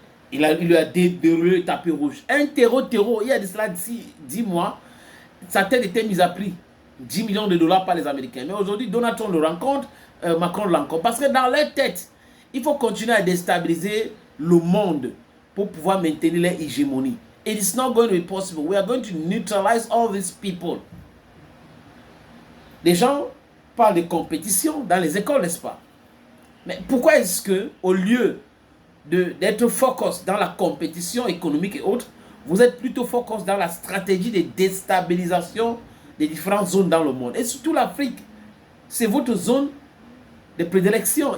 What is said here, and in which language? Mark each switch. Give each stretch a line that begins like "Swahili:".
French: Il lui a déroulé le tapis rouge. Un terreau, il y a de cela 10 mois, sa tête était mise à prix. 10 millions de dollars par les Américains. Mais aujourd'hui, Donald Trump le rencontre, Macron le rencontre. Parce que dans leur tête, il faut continuer à déstabiliser le monde pour pouvoir maintenir leur hégémonie.
English: It is not going to be possible. We are going to neutralize all these people.
French: Les gens parlent de compétition dans les écoles, n'est-ce pas? Mais pourquoi est-ce que, au lieu d'être focus dans la compétition économique et autres, vous êtes plutôt focus dans la stratégie de déstabilisation des différentes zones dans le monde? Et surtout l'Afrique, c'est votre zone de prédilection.